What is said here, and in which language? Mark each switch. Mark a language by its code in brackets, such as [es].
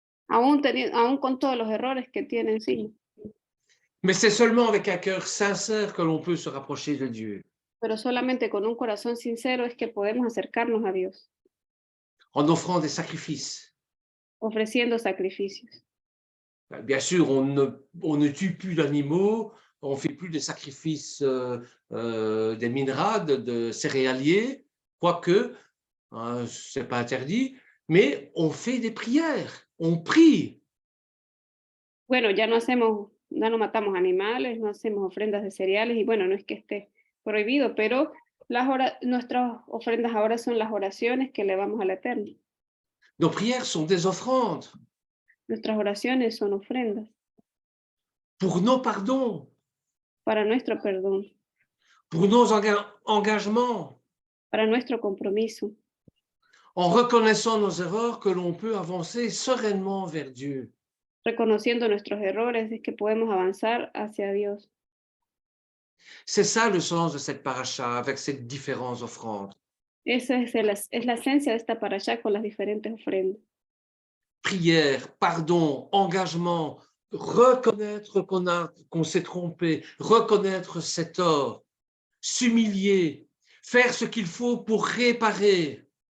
[es] Aún con todos los errores que tiene encima. [fr] Mais c'est seulement avec un cœur sincère que l'on peut se rapprocher de Dieu. [es] Pero solamente con un corazón sincero es que podemos acercarnos a Dios, [fr] En offrant des sacrifices. [es] ofreciendo sacrificios. [fr] Bien sûr, on ne tue plus d'animaux, on ne fait plus des sacrifices des minérales, de céréaliers, quoique, ce n'est pas interdit, mais on fait des prières, on prie. [es] Bueno, ya no matamos animales, no hacemos ofrendas de cereales y bueno, no es que esté prohibido, pero nuestras ofrendas ahora son las oraciones que elevamos al Eterno. [fr] Nos prières sont des offrandes [es] Nuestras oraciones son ofrendas [fr] pour nos pardons, [es] para nuestro perdón, [fr] pour nos engagements, [es] para nuestro compromiso, [fr] en reconnaissant nos erreurs que l'on peut avancer sereinement vers Dieu. [es] reconociendo nuestros errores es que podemos avanzar hacia Dios. [fr] C'est ça le sens de cette paracha avec ces différentes offrandes. [es] Esa es la esencia de esta parashá con las diferentes ofrendas. [fr] Prière, pardon, engagement, reconnaître qu'on s'est trompé, reconnaître ses torts, s'humilier, faire ce qu'il faut pour réparer.